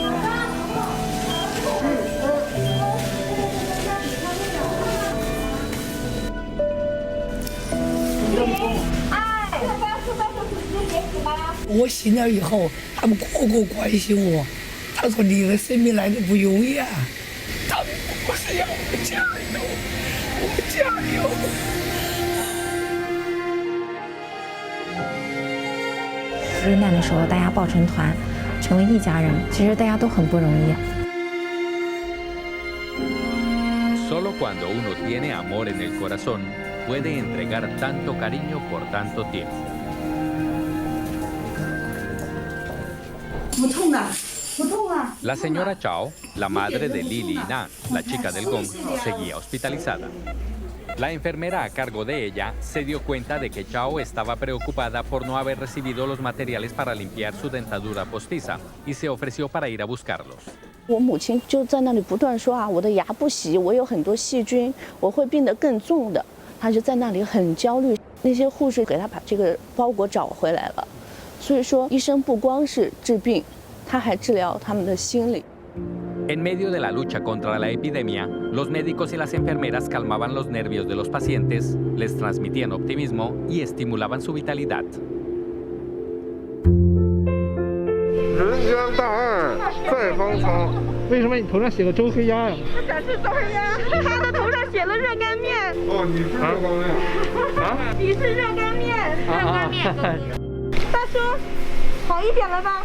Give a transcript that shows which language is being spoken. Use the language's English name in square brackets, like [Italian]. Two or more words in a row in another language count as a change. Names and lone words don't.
[Chinese] 我醒了以后，他们个个关心我，他说你的生命来的不容易啊。我是要我加油，我加油。危难的时候，大家抱成团，成为一家人，其实大家都很不容易。 [Spanish] Solo cuando uno tiene amor en el corazón, puede entregar tanto cariño por tanto tiempo. [Chinese] 不痛的。 [Spanish] La señora Chao, la madre de Lili y Na, la chica del gong, seguía hospitalizada. La enfermera a cargo de ella se dio cuenta de que Chao estaba preocupada por no haber recibido los materiales para limpiar su dentadura postiza y se ofreció para ir a buscarlos. [Chinese] 我母亲就在那里不断说啊，我的牙不洗，我有很多细菌，我会病得更重的。她就在那里很焦虑。那些护士给她把这个包裹找回来了。所以说，医生不光是治病。他还治疗他们的心理。 [Spanish] En medio de la lucha contra la epidemia, los médicos y las enfermeras calmaban los nervios de los pacientes, les transmitían optimismo y estimulaban su vitalidad. [Chinese] 人间大爱在方舱。为什么你头上写个周黑鸭呀？我想吃周黑鸭，他的头上写了热干面。哦，你是热干面。啊？你是热干面，热干面。大叔，好一点了吧？